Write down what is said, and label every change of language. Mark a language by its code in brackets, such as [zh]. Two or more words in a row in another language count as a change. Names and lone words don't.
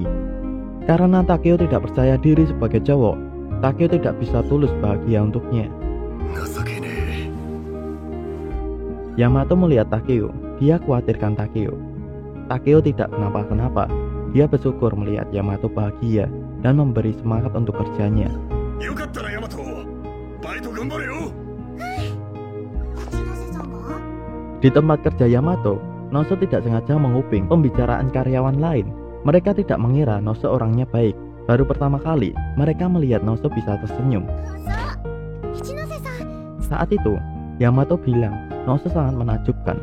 [id] Karena Takeo tidak percaya diri sebagai cowok, Takeo tidak bisa tulus bahagia untuknya. Yamato melihat Takeo, dia khawatirkan Takeo. Takeo tidak kenapa-kenapa, dia bersyukur melihat Yamato bahagia dan memberi semangat untuk kerjanya. [ja] よかったなヤマト。バイト頑張れよ。 [id] Di tempat kerja Yamato, Noso tidak sengaja menguping pembicaraan karyawan lain. Mereka tidak mengira Noso orangnya baik. Baru pertama kali mereka melihat Noso bisa tersenyum. Saat itu, Yamato bilang Noso sangat menakjubkan.